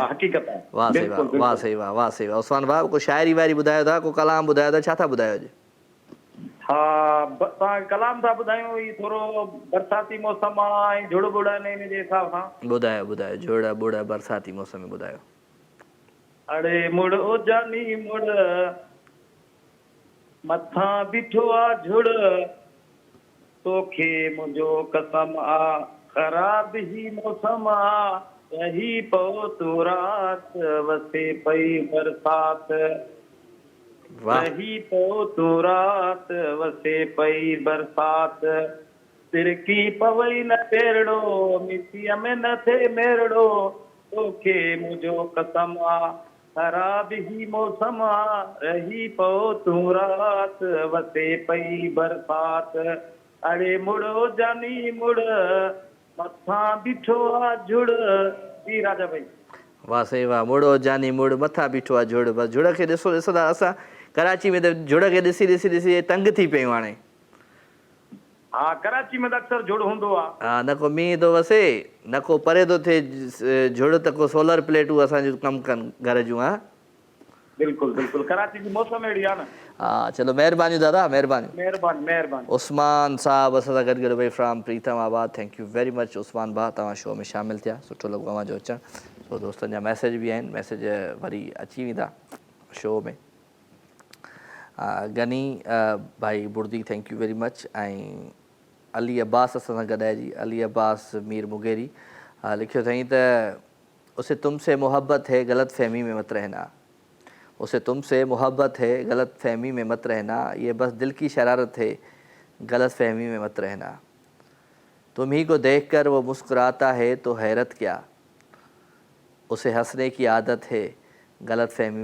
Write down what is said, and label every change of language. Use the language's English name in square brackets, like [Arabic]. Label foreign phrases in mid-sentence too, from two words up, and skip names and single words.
[Sindhi] हक़ीक़त आहे। वाह सही वाह, वाह सही वाह, वाह सही वाह। उस्मान भाउ को शाइरी वाइरी ॿुधायो था, को कलाम ॿुधायो था, छा था ॿुधायो अॼु? हा तव्हां कलाम था ॿुधायूं, ही थोरो बरसाती मौसम आहे ऐं झुड़ बुड़ आहिनि हिन जे हिसाब सां। ॿुधायो ॿुधायो, झुड़ बुड़ बरसाती मौसम में ॿुधायो। अड़े मुड़ ओ जानी मुड़ मथां बीठो आहे झुड़, तोखे मुंहिंजो कसम आ ख़राब ही मौसम आ, रही पओ तू रात वसे पई बरसात, रही पओ तू रात वसे पई बरसात, तिरकी पवई न पेरड़ो मिटीअ में न थे मेरड़ो, तोखे मुंहिंजो कसम आ ख़राब ही मौसम आ, रही पओ तू रात वसे पई बरसात। अड़े मुड़ो जानी मुड़ मथां बीठो आ झुड़। जी राजा भाई वाह सही वाह, मुड़ो जानी मुड़ मथां बीठो आहे झुड़। बसि झुड़ खे ॾिसो ॾिसंदा असां कराची में त झुड़ खे ॾिसी ॾिसी ॾिसी तंग थी पियूं हाणे। हा कराची में त अक्सर झुड़ हूंदो आहे। हा न को मींहुं थो वसे, न को परे थो थिए झुड़, त को सोलर प्लेटूं असांजूं कमु कनि घर जूं। हा बिल्कुलु बिल्कुलु, कराची जी मौसम अहिड़ी आहे न। हा चलो महिरबानी दादा, महिरबानी महिरबानी महिरबानी। उस्मान साहब असां सां गॾु भई फ्राम प्रीतम आबाद। [English] Thank you very much [Sindhi] उस्मान भाउ, तव्हां शो में शामिलु थिया, सुठो लॻो तव्हांजो अचणु। सो दोस्तनि जा मैसेज बि आहिनि, मैसेज वरी अची वेंदा शो में। गनी भाई बुर्दी [English] Thank you very much. [Sindhi] ऐं अली अब्बास असां सां गॾु आहे जी, अली अब्बास मीर मुगेरी लिखियो अथई त [Hindi] उसे तुमसे मोहब्बत है गलत फहमी में मत रहना, उसे तुमसे मोहब्बत है गलत फहमी में मत रहना, ये बस दिल की शरारत है गलत फहमी में मत रहना, तुम ही को देखकर वो मुस्कुराता है तो हैरत क्या, उसे हंसने की आदत है गलत फहमी